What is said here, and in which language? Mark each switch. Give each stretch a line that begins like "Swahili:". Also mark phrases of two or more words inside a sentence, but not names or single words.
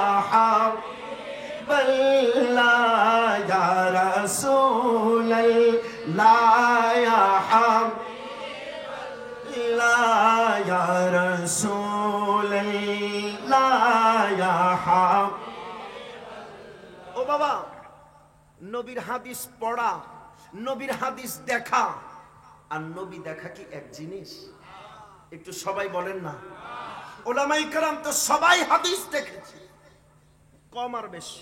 Arabic: حبیب اللہ یا رسول اللہ یا حبیب اللہ یا رسول اللہ یا حبیب
Bangla: ও বাবা, নবীর হাদিস পড়া, নবীর হাদিস দেখা আর নবী দেখা কি এক জিনিস? একটু সবাই বলেন না। ওলামায়ে কেরাম তো সবাই হাদিস দেখেছে, কম আর বেশি।